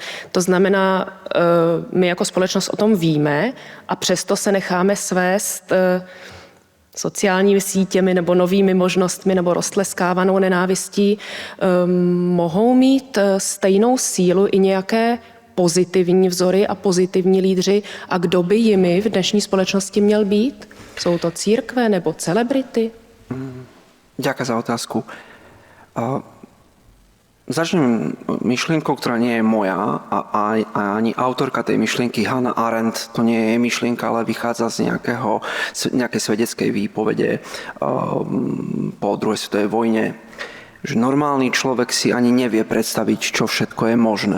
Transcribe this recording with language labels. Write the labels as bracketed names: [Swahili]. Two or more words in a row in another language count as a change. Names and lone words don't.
[Czech] To znamená, my jako společnost o tom víme a přesto se necháme svést sociálními sítěmi nebo novými možnostmi nebo roztleskávanou nenávistí, mohou mít stejnou sílu i nějaké pozitivní vzory a pozitivní lídři. A kdo by jimi v dnešní společnosti měl být? Jsou to církve nebo celebrity? [Slovak] Ďakujem za otázku. Začnem myšlienkou, ktorá nie je moja a ani autorka tej myšlienky Hannah Arendt, to nie je myšlienka, ale vychádza z nejakej svedeckej výpovede po druhej svetovej vojne, že normálny človek si ani nevie predstaviť, čo všetko je možné.